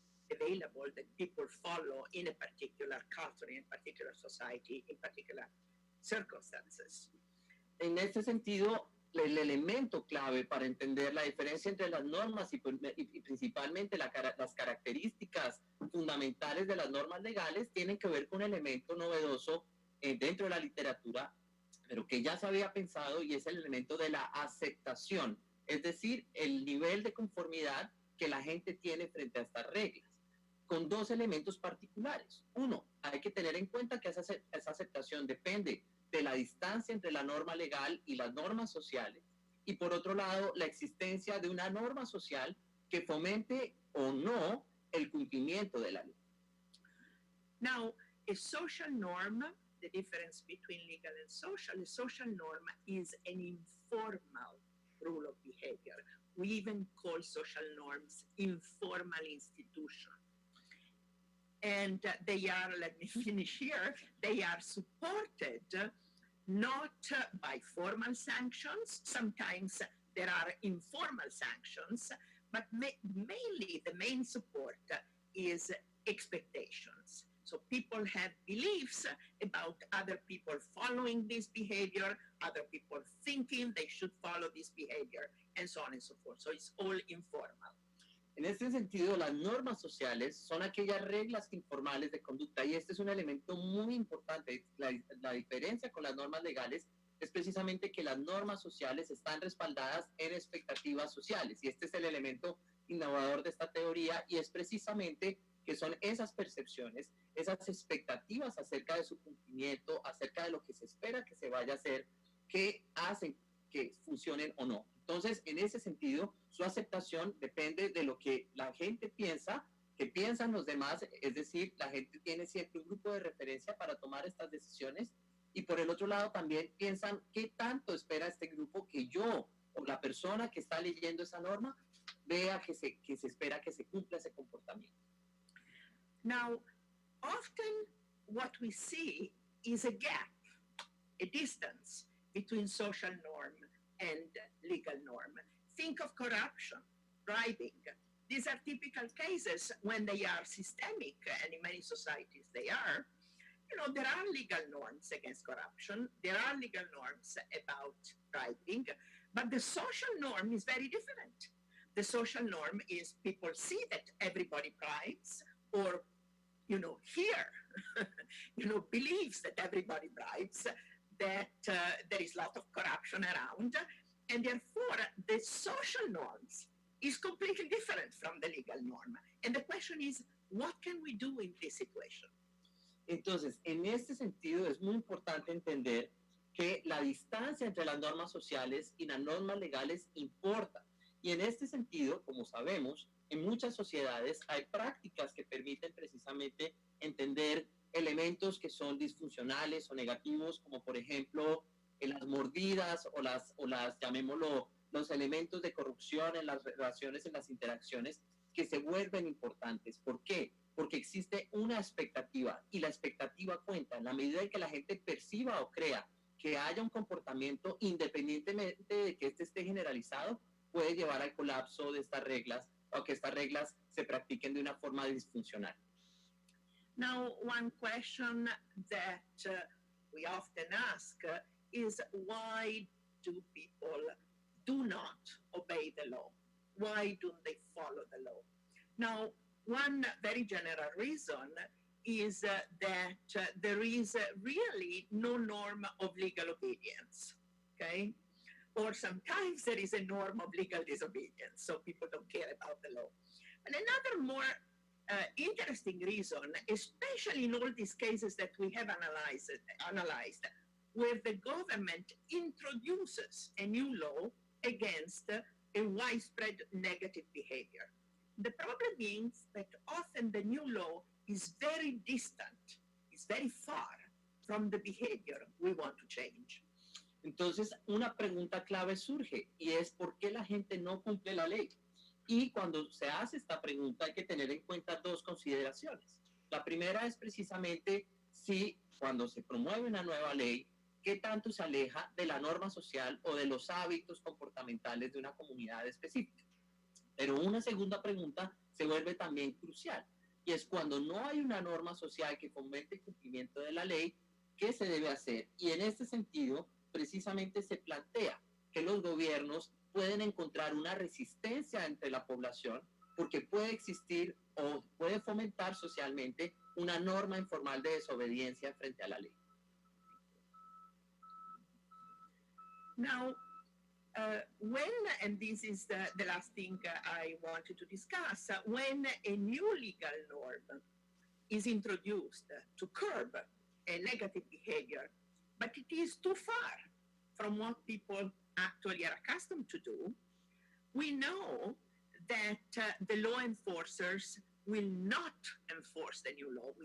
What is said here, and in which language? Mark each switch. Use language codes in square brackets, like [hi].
[en] available that people follow in a particular culture, in a particular society, in particular circumstances. [es] En este sentido, el elemento clave para entender la diferencia entre las normas y principalmente las características fundamentales de las normas legales tienen que ver con un elemento novedoso dentro de la literatura, pero que ya se había pensado, y es el elemento de la aceptación, es decir, el nivel de conformidad que la gente tiene frente a estas reglas, con dos elementos particulares. Uno, hay que tener en cuenta que esa aceptación depende de la distancia entre la norma legal y las normas sociales, y por otro lado, la existencia de una norma social que fomente o no el cumplimiento de la ley. [en] Now, a social norm, the difference between legal and social, a social norm is an informal rule of behavior. We even call social norms informal institutions. And they are, let me finish here, they are supported not by formal sanctions. Sometimes there are informal sanctions, but mainly the main support is expectations. So people have beliefs about other people following this behavior, other people thinking they should follow this behavior, and so on and so forth. So it's all informal. [es] En este sentido, las normas sociales son aquellas reglas informales de conducta, y este es un elemento muy importante. La diferencia con las normas legales es precisamente que las normas sociales están respaldadas en expectativas sociales, y este es el elemento innovador de esta teoría, y es precisamente que son esas percepciones, esas expectativas acerca de su cumplimiento, acerca de lo que se espera que se vaya a hacer, que hacen que funcionen o no. Entonces, en ese sentido, su aceptación depende de lo que la gente piensa, que piensan los demás, es decir, la gente tiene siempre un grupo de referencia para tomar estas decisiones, y por el otro lado también piensan qué tanto espera este grupo que yo o la persona que está leyendo esa norma vea que se espera que se cumpla ese comportamiento. [en] Now, often what we see is a gap, a distance between social norm and legal norm. Think of corruption, bribing. These are typical cases when they are systemic, and in many societies they are. You know, there are legal norms against corruption, there are legal norms about bribing, but the social norm is very different. The social norm is people see that everybody bribes, or, you know, hear, you know, believes that everybody bribes, that there is a lot of corruption around, and therefore the social norms is completely different from the legal norm. And the question is, what can we do in this situation? [es] Entonces, en este sentido es muy importante entender que la distancia entre las normas sociales y las normas legales importa. Y en este sentido, como sabemos, en muchas sociedades hay prácticas que permiten precisamente entender elementos que son disfuncionales o negativos, como por ejemplo las mordidas o las llamémoslo, los elementos de corrupción en las relaciones, en las interacciones, que se vuelven importantes. ¿Por qué? Porque existe una expectativa, y la expectativa cuenta. En la medida en que la gente perciba o crea que haya un comportamiento, independientemente de que este esté generalizado, puede llevar al colapso de estas reglas, o que estas reglas se practiquen de una forma disfuncional. [en] Now, one question that we often ask is, why do people do not obey the law? Why don't they follow the law? Now, one very general reason is that there is really no norm of legal obedience, okay? Or sometimes there is a norm of legal disobedience, so people don't care about the law. And another more interesting reason, especially in all these cases that we have analyzed, where the government introduces a new law against a widespread negative behavior. The problem is that often the new law is very distant, is very far from the behavior we want to change. [es] Entonces, una pregunta clave surge, y es ¿por qué la gente no cumple la ley? Y cuando se hace esta pregunta hay que tener en cuenta dos consideraciones. La primera es precisamente si cuando se promueve una nueva ley, qué tanto se aleja de la norma social o de los hábitos comportamentales de una comunidad específica. Pero una segunda pregunta se vuelve también crucial. y es cuando no hay una norma social que fomente el cumplimiento de la ley, ¿qué se debe hacer? Y en este sentido, precisamente se plantea que los gobiernos pueden encontrar una resistencia entre la población porque puede existir o puede fomentar socialmente una norma informal de desobediencia frente a la ley. [en] Now, when, and this is the last thing I wanted to discuss, when a new legal norm is introduced to curb a negative behavior, but it is too far from what people actually are accustomed to do, we know that the law enforcers will not enforce the new law.